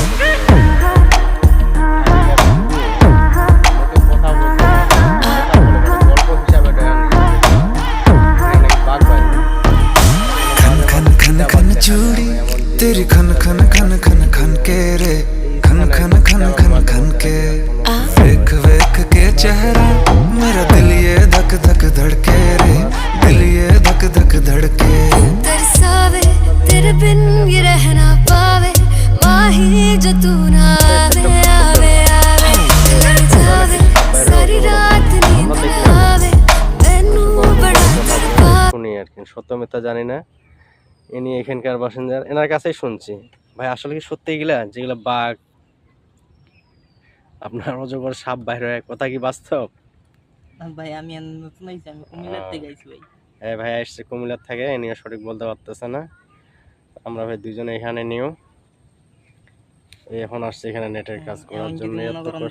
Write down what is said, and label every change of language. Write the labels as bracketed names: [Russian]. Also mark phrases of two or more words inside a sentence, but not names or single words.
[Punjabi] ਚੂੜੀ ਤੇਰੀ ਖਨ ਖਨ ਖਨ ਖਨ ਖਨ ਕੇ ਰੇ ਖਨ ਖਨ ਖਨ ਖਨ ਖਨ ਕੇ ਵੇਖ ਵੇਖ ਕੇ ਚਿਹਰਾ ਮੇਰਾ ਦਿਲ ਯੇ ਧਕ ਧਕ ਧੜਕੇ ਰੇ ਦਿਲ ਯੇ ਧਕ ਧਕ ਧੜਕੇ रे दिल ये धक धक धड़के ਤਰਸਾਵੇ ਤੇਰੇ ਬਿਨ ਯੇ ਰਹਿ ਨਾ ਪਾਵੇ ਮਾਹੀ ਜੋ ਤੂ ਨਾ ਆਵੇ ਆਵੇ ਆਵੇ ਲੜ ਜਾਵੇ ਸਾਰੀ ਰਾਤ ਨੀਂਦ ਨਾ ਆਵੇ ਮੈਨੂ ਬੜਾ ਤੜਪਾਵੇ [Bangla] শুনি আর কি সত্য মিথ্যা জানি না ইনি এখানকার বাসিন্দার এনার কাছেই শুনছি ভাই আসলে কি সত্যি এগুলা যেগুলো বাঘ আপনার অজগর সাপ বাইরে হয় কথা কি বাস্তব? ভাই আমি নতুন আইছি আমি কুমিল্লার থেকে আইছি ভাই হ্যাঁ ভাই আসছে কুমিল্লার থেকে ইনিও সঠিক বলতে পারতেছে না আমরা ভাই দুজনে এখানে নিও এখন আসছে এখানে নেটের কাজ করার জন্য এত কষ্ট